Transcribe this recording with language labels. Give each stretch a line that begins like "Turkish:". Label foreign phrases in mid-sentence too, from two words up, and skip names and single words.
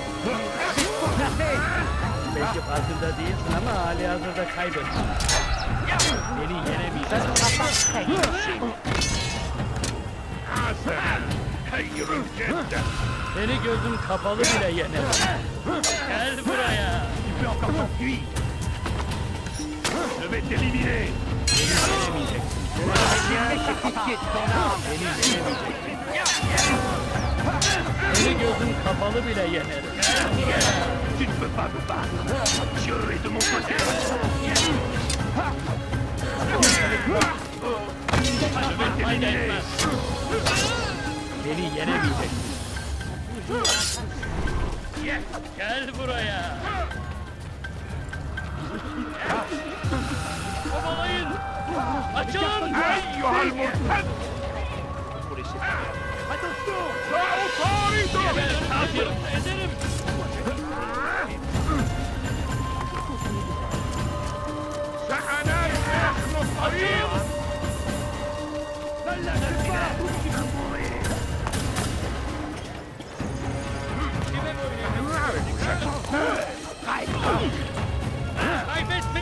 Turkish: Belki farkında değilsin ama hali hazırda kaybettin. Beni yenemeyeceksin. Seni gözüm kapalı bile yenemem. Gel buraya.
French: Tu peux encore t'enfuir. Je vais t'éliminer.
Turkish: Beni yenemeyeceksin. Seni gözüm kapalı bile yenerim.
French: Tu ne peux pas me battre. Je est de mon côté.
Turkish: Fayda etmez. Beni yenemeyeceksin. Gel buraya. Kovalayın. Açın.
French: Aïe, Almond. Attention.
Turkish: Ederim. Açın. Kaybetme.